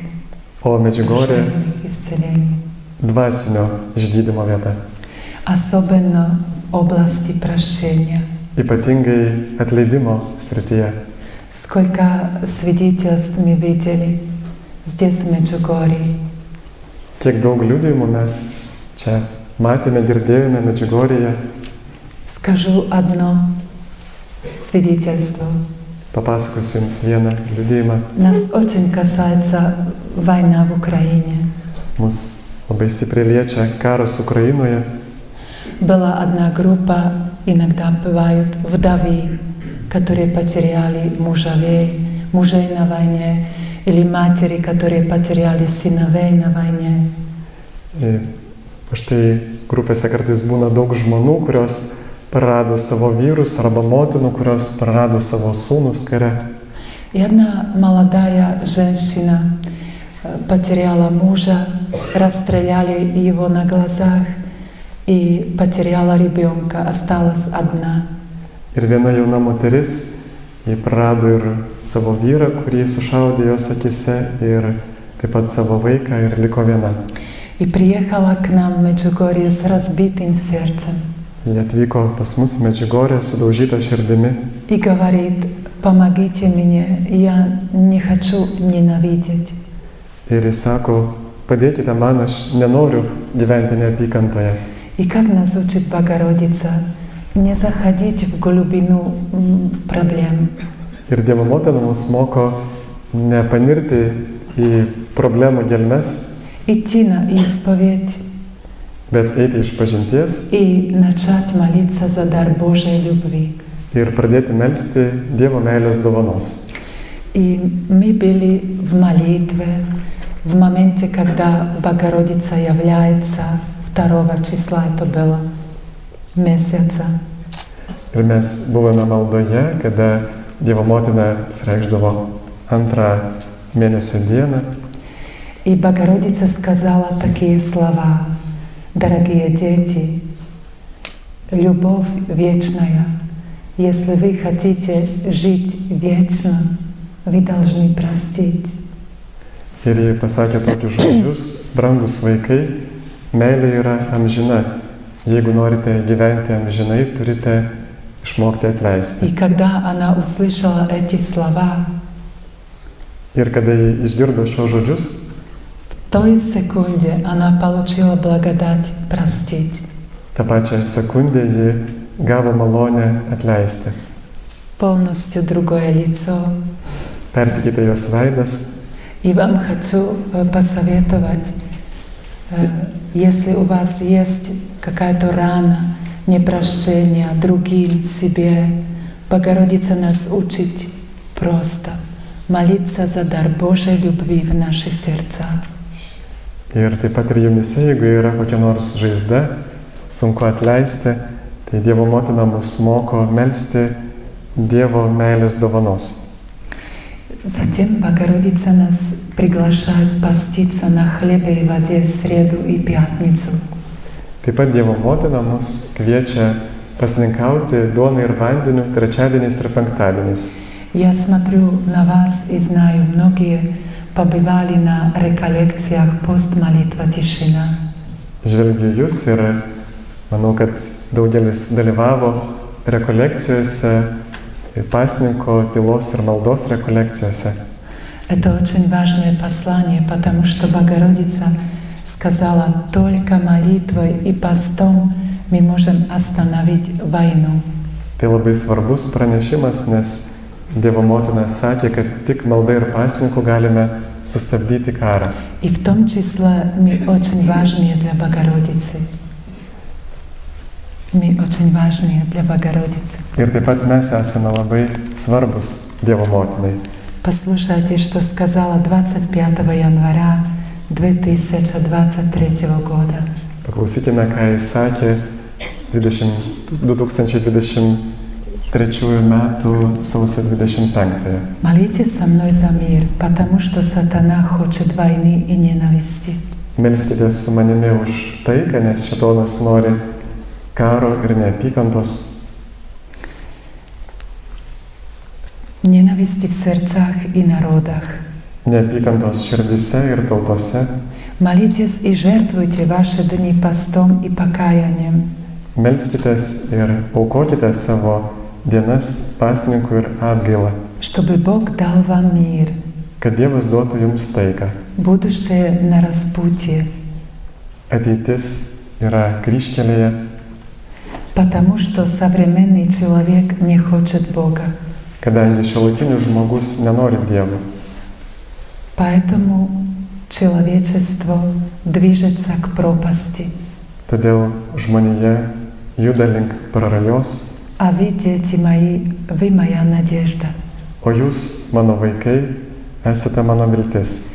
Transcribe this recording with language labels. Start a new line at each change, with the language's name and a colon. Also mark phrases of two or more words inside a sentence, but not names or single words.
Lithuanian: o Medžiugorė
Russian: душевных исцелений.
Lithuanian: dvasinio išgydymo vieta.
Russian: Особенно области прощения.
Lithuanian: Ypatingai atleidimo srityje.
Russian: Сколько свидетельств мы видели здесь, в Меджугорье.
Lithuanian: Kiek daug liudijimų mes čia matėme, girdėjome Medžiugorėje.
Russian: Скажу одно свидетельство.
Lithuanian: Papasakosiu jums vieną liudijimą.
Russian: Нас очень касается война в Украине.
Lithuanian: Mus labai stipriai liečia karas Ukrainoje.
Russian: Была одна группа, иногда бывают вдовы, которые потеряли мужей на войне, или матери, которые потеряли сыновей на войне.
Lithuanian: Štai grupėse kartais būna daug žmonų, kurios prarado savo vyrus, arba motinų, kurios prarado savo sūnus kare.
Russian: И одна молодая женщина потеряла мужа, расстреляли его на глазах и потеряла ребенка, осталась одна.
Lithuanian: Ir viena jauna moteris, ji prarado ir savo vyrą, kurį sušaudė jos akise, ir taip pat savo vaiką, ir liko viena.
Russian: И приехала к нам в Меджугорье с разбитым сердцем.
Lithuanian: Jie atvyko pas mus Medžiugorė sudaužyta širdimi
Russian: И говорит: помогите мне, я не хочу ненавидеть.
Lithuanian: ir jis sako, padėkite man, aš nenoriu gyventi neapykantoje.
Russian: И как нас учит Богородица, не заходить в глубину проблем.
Lithuanian: Ir Dievo motina mus moko nepanirti į problemų gelmes,
Russian: Идти на исповедь
Lithuanian: bet eiti iš pažinties
Russian: и начать молиться за дар Божьей любви.
Lithuanian: ir pradėti melsti Dievo meilės dovanos.
Russian: И мы были в молитве в моменте, когда Богородица является 2 числа, это было месяца.
Lithuanian: Ir mes buvome maldoje, kada Dievo motina pasireikšdavo 2 mėnesio dieną.
Russian: И Богородица сказала такие слова: дорогие дети, любовь вечная. Если вы хотите жить вечно, вы должны простить.
Lithuanian: Ir ji pasakė tokius žodžius: brangus vaikai, meilė yra amžina. Jeigu norite gyventi amžinai, turite išmokti atleisti.
Russian: И когда она услышала эти слова,
Lithuanian: Ir kada ji išgirdo šios žodžius,
Russian: в той секунде она получила благодать простить.
Lithuanian: tą pačią sekundę ji gavo malonę atleisti.
Russian: Полностью другое лицо.
Lithuanian: Persikeitė jos veidas.
Russian: И вам хочу посоветовать, если у вас есть какая-то рана, непрощение другим, себе, Богородица нас учит просто молиться за дар Божьей любви в наши сердца.
Lithuanian: Ir taip pat ir jumise, jeigu yra kokia nors žaizda, sunku atleisti, tai Dievo motina mus moko melsti Dievo meilės dovanos.
Russian: Затем Богородица нас приглашает поститься на хлебе и воде в среду и пятницу.
Lithuanian: Taip pat Dievo motina mus kviečia pasninkauti duoną ir vandeniu trečiadieniais ir penktadieniais.
Russian: Я смотрю на вас и знаю, многие побывали на реколлекциях пост-молитва тишина.
Lithuanian: Žvelgiu jūs ir manau, kad daugelis dalyvavo rekolekcijose, pasninko, tylos ir maldos rekolekcijose.
Russian: Это очень важное послание, потому что Богородица сказала, только молитвой и постом мы можем остановить войну.
Lithuanian: Tai labai svarbus pranešimas, nes Dievo motina sakė, kad tik malda ir pasninku galime sustabdyti karą.
Russian: И в том числе мы очень важны для Богородицы. Мы очень важны для Богородицы.
Lithuanian: Ir taip pat mes esame labai svarbus Dievo motinai.
Russian: Послушайте, что сказала 25 января 2023 года.
Lithuanian: Paklausykime, ką jis sakė 2023 metų sausio 25.
Russian: Молитесь со мной за мир, потому что сатана хочет войны и ненависти.
Lithuanian: Melskitės su manimi už taiką, nes šėtonas nori karo ir neapykantos.
Russian: Ненависти в сердцах и народах.
Lithuanian: Neapykantos širdise ir tautose.
Russian: Молитесь и жертвуйте ваши дни постом и покаянием.
Lithuanian: Melskitės ir aukokite savo dienas pasninkų ir atgailą,
Russian: Чтобы Бог дал вам мир,
Lithuanian: kad Dievas duotų jums taiką.
Russian: будущее на распутье,
Lithuanian: Ateitis yra kryžkelėje,
Russian: потому что современный человек не хочет Бога.
Lithuanian: kadangi šiuolaikinis žmogus nenori Dievo.
Russian: Поэтому человечество движется к пропасти.
Lithuanian: Todėl žmonija juda link prarajos,
Russian: А вы, дети мои, вы моя надежда.
Lithuanian: o jūs, mano vaikai, esate mano viltis.